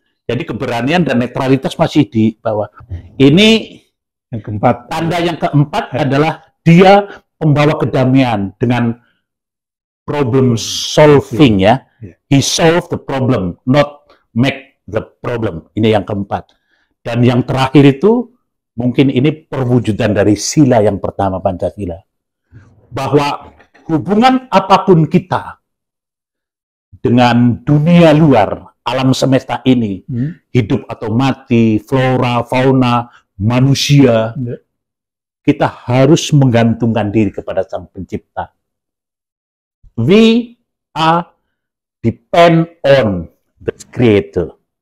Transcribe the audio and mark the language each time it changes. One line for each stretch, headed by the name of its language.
Indonesian: Jadi keberanian dan netralitas masih di bawah. Ini yang keempat. Tanda yang keempat adalah dia pembawa kedamaian dengan problem solving ya.
English: He solve the problem, not make the problem.
Indonesian: Ini yang keempat. Dan yang terakhir itu mungkin ini perwujudan dari sila yang pertama, Pancasila. Bahwa hubungan apapun kita dengan dunia luar, alam semesta ini, hidup atau mati, flora, fauna, manusia, kita harus menggantungkan diri kepada Sang Pencipta.
English: We are depend on the Creator.